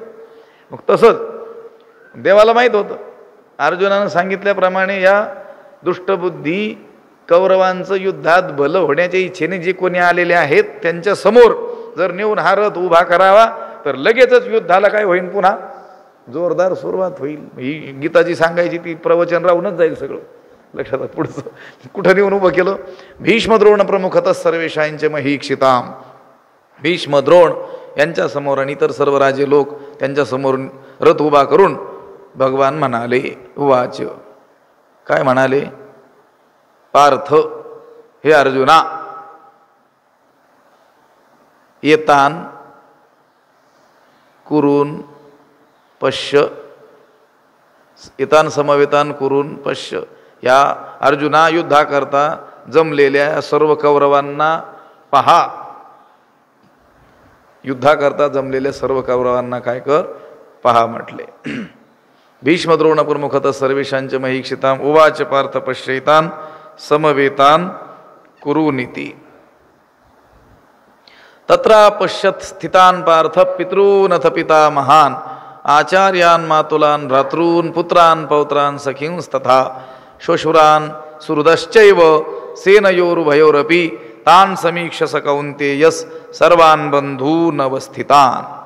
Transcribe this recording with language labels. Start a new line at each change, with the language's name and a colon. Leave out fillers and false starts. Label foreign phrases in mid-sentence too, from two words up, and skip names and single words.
Marathi: मग तसंच देवाला माहीत होतं, अर्जुनानं सांगितल्याप्रमाणे या दुष्टबुद्धी कौरवांचं युद्धात भलं होण्याच्या इच्छेने जे कोणी आलेले आहेत त्यांच्या समोर जर नेऊन हा रथ उभा करावा तर लगेचच युद्धाला काय होईल? पुन्हा जोरदार सुरुवात होईल. ही गीताची सांगायची ती प्रवचन राहूनच जाईल सगळं. लक्षात पुढचं कुठं नेऊन उभं केलं?
Sanskrit: भीष्म द्रोण प्रमुखतः सर्वेशांचे महीक्षिताम.
Marathi: भीष्म द्रोण यांच्या समोर आणि इतर सर्व राजे लोक त्यांच्या समोर रथ उभा करून भगवान म्हणाले, उवाच, काय म्हणाले? पार्थ, हे अर्जुना,
Sanskrit: येतान कुरून पश्य, येतान समवेतान कुरून पश्य.
Marathi: या अर्जुना, युद्धाकरता जमलेल्या सर्व कौरवांना पहा. युद्धाकरता जमलेल्या सर्व कौरवांना काय कर? पहा म्हटले.
Sanskrit: भीष्म द्रोण प्रमुखतः सर्वेशांचे महीक्षिताम. उवाच पार्थ पश्यैतान समवेतान कुरुनिति. तत्र पश्यत स्थितान पार्थ पितॄनथ पिता महान आचार्यान मातुलान भ्रातॄन पुत्रान पौत्रान सखींस्तथा श्वशुरान सुहृदश्चैव सेनयोरुभयोरपि तान समीक्ष स कौन्तेयस सर्वान् बंधून अवस्थितान.